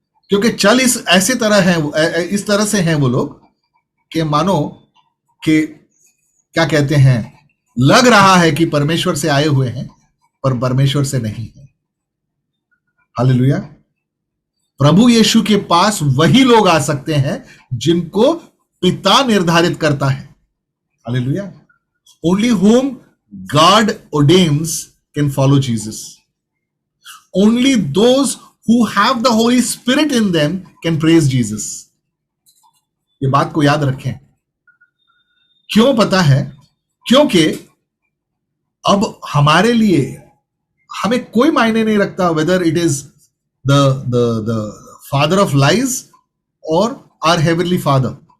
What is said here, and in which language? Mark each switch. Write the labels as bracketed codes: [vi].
[hi] क्योंकि चल इस तरह से हैं वो लोग कि मानो कि क्या कहते हैं, लग रहा है कि परमेश्वर से आए हुए हैं, पर परमेश्वर से नहीं है। हालेलुया। प्रभु यीशु के पास वही लोग आ सकते हैं जिनको पिता निर्धारित करता है। Hallelujah. [en] Only whom God ordains can follow Jesus. Only those who have the Holy Spirit in them can praise Jesus. [hi] ये बात को याद रखें। क्यों पता है? क्योंकि अब हमारे लिए हमें कोई मायने नहीं रखता [en] Whether it is the father of lies और our heavenly father.